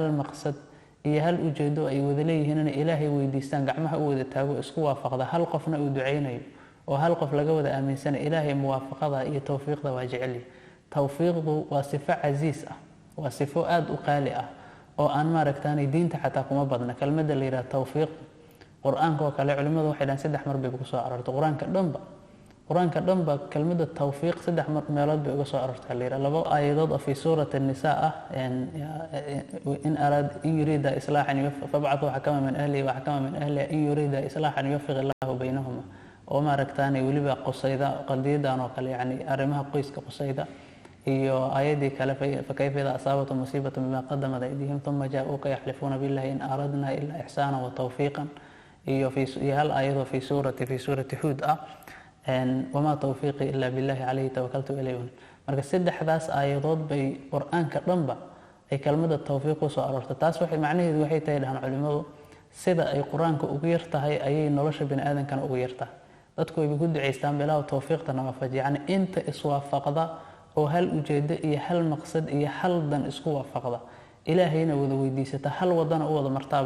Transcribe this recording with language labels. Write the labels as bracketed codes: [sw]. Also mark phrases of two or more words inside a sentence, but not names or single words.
[so] maqsad iyo hal ujeedo ay wada leeyihiin inay ilaahay weydiistaan gacmaha u wada taago isku waafaqda hal qofna uu duceynayo oo hal qof laga wada aaminsanay ilaahay muwaafaqada iyo tawfiiqda waa jecel yahay tawfiiqdu waa sifo casiis ah waa sifo aad u qaali ah oo aan maaragtaanay diinta xataa kuma badna kelmadda la yidhaha tawfiiq qur-aanka oo kale culimmadu waxay dhahaan 3 mar bay ku soo aroortay qur-aanka dhanba kelmadda tawfiiq 3 meelood bay uga soo aroortay la yidhaha 2 aayadood oo [ar] في سورة النساء [so] ah [ar] إن يريدا إصلاحا فابعثوا حكما من أهله وحكما من أهلها إن يريدا إصلاحا يوفق الله بينهما [so] oo maaragtaanay weliba qosayda qadiidan oo kale yani arrimaha qoyska qosayda iyo aayadii kale [ar] فكيف إذا أصابتهم مصيبة بما قدمت أيديهم ثم جاءوك يحلفون بالله إن أردنا إلا إحسانا وتوفيقا [so] iyo fi hal aayado [ar] في سورة هود وما توفيقي إلا بالله عليه توكلت وإليه [so] marka saddexdaas aayadood bay quraanka dhanba ay kelmadda tawfiiq soo aroortay taas waxay macnaheedu waxay tahay dhahan culimadu sida ay quraanka ugu yartahay ayay nolosha bini aadamkana ugu yartahay dadku way ku duceystaan bilaa tawfiiqtana waafaj yani inta iswaafaqda oo hal ujeedo iyo hal maqsad iyo hal dan isku waafaqda ilaahayna wada weydiisata hal wadana u wada martaaba